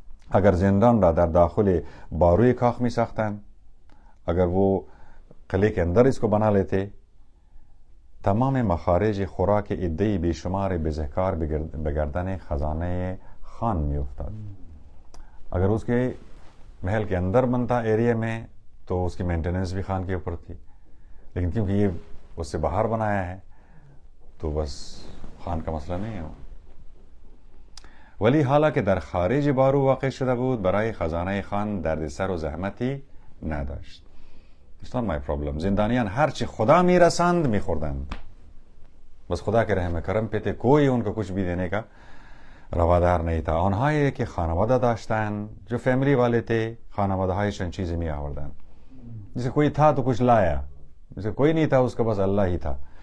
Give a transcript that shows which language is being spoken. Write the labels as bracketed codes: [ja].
[fa] اگر زندان را در داخل باروی کاخ می ساختند، [ur] اگر وہ قلعے کے اندر اس کو بنا لیتے، [fa] تمام مخارج خوراک عده‌ای بے شمار بزهکار به گردن خزانه خان می افتاد. [ur] اگر اس کے محل کے اندر بنتا ایریا میں تو اس کی مینٹیننس بھی خان کے اوپر تھی، لیکن کیونکہ یہ اس سے باہر بنایا ہے تو بس خان کا مسئلہ نہیں ہے. [fa] ولی حالا که در خارج بارو واقع شده بود برای خزانه خان دردسر و زحمتی نداشت. [en] It's not my problem. [fa] زندانیان هرچی خدا میرسند میخوردند، [ur] بس خدا کے رحم کرم پہ تھے، کوئی ان کو کچھ بھی دینے کا روادار نہیں تھا. [fa] آنهایی که خانواده داشتند، [ur] جو فیملی والے تھے، [fa] خانواده هایشان چیزی می آوردند. [ur] جسے کوئی تھا تو کچھ لایا، جسے کوئی نہیں تھا اس کا بس اللہ ہی تھا.